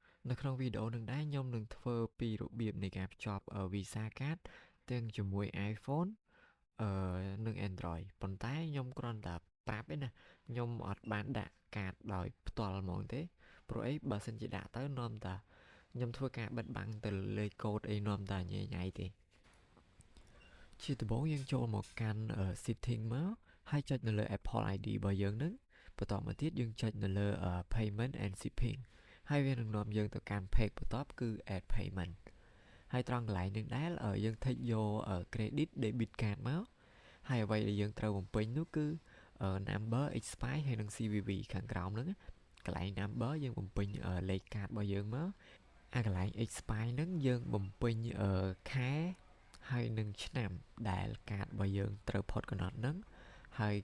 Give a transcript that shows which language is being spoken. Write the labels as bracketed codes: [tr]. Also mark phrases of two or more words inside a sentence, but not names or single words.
[km] នៅក្នុងវីដេអូនឹងដែរខ្ញុំនឹងធ្វើពីរបៀបនៃការភ្ជាប់Visa Card ទាំងជាមួយ iPhone និង Android ប៉ុន្តែខ្ញុំគ្រាន់តែប្រាប់ឯណាខ្ញុំអត់បានដាក់កាតដោយផ្ទាល់ហ្មងទេព្រោះអីបើសិនជាដាក់ទៅនាំតាខ្ញុំធ្វើការបិទបាំងទៅលេខកូដអីនាំតាញ៉ៃញ៉ៃទេជាដំបូងយើងចូលមកកាន់ setting មកហើយចុចនៅលើ Apple ID របស់យើងនឹងបន្តមកទៀតយើងចុចនៅលើ [en] payment and shipping [km] ហើយវានឹងនាំយើងទៅកាន់ page បន្ទាប់គឺ [en] add payment [km] ហើយត្រង់កន្លែងនេះដែរយើងថេកយក [en] credit debit card [km] មកហើយអ្វីដែលយើងត្រូវបំពេញនោះគឺ [en] number expire [km] ហើយនិង CVV ខាងក្រោមហ្នឹងកន្លែង number យើងបំពេញលេខកាតរបស់យើងមកអាកន្លែង expire ហ្នឹងយើងបំពេញខែហើយនឹងឆ្នាំដែលកាតរបស់យើងត្រូវផុតកំណត់ហ្នឹងហើយក